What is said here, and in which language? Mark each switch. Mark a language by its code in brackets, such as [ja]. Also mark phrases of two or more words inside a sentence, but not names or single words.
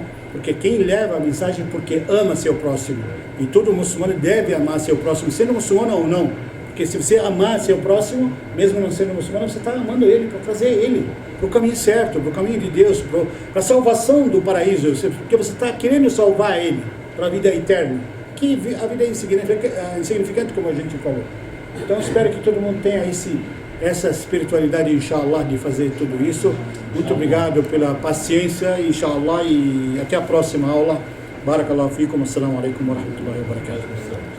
[pt] Porque quem leva a mensagem porque ama seu próximo, e todo muçulmano deve amar seu próximo, sendo muçulmano ou não, porque se você amar seu próximo, mesmo não sendo muçulmano, você está amando ele para trazer ele para o caminho certo, para o caminho de Deus, para a salvação do paraíso, porque você está querendo salvar ele para a vida eterna, que a vida é insignificante, como a gente falou. Então espero que todo mundo tenha essa espiritualidade, inshallah, de fazer tudo isso. Muito obrigado pela paciência, inshallah, e até a próxima aula. [ar] بارك الله فيكم، السلام عليكم ورحمة الله وبركاته.